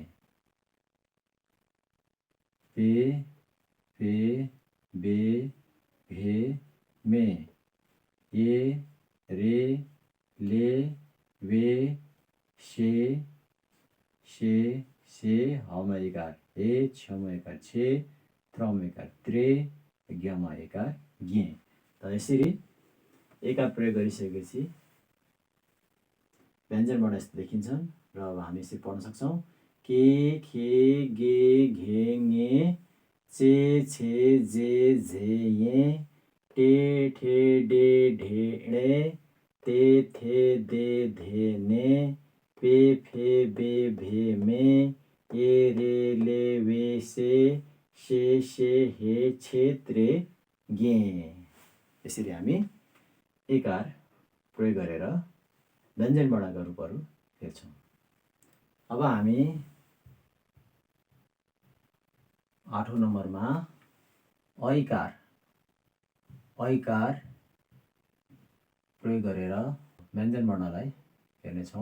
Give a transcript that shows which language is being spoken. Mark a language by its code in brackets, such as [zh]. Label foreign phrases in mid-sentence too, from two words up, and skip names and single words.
[ne] पे, फे, बे, भे, मे, ये, रे, ले, वे, शे, शे, से, हमा एकार हे, छमा एकार छे, त्रमा एकार त्रे, ज्ञमा एकार ज्ञे। त यसरी एकार प्रयोग गरिसकेपछि व्यञ्जन वर्ण यस्तो देखिन्छन्। र अब हामी यसरी पढ्न सक्छौँ के खे गे घे ङे चे छे जे झे ये टे ठे डे ढे णे ते थे दे धे ने पे फे बे भे मे ए रे ले वे से हे छे त्रे गे। यसरी हामी एकार प्रयोग गरेर व्यञ्जन वर्णका रूपहरू हेर्छौँ। अब हामी 8औं नम्बरमा ऐकार प्रयोग गरेर व्यञ्जन वर्णलाई हेर्नेछौँ।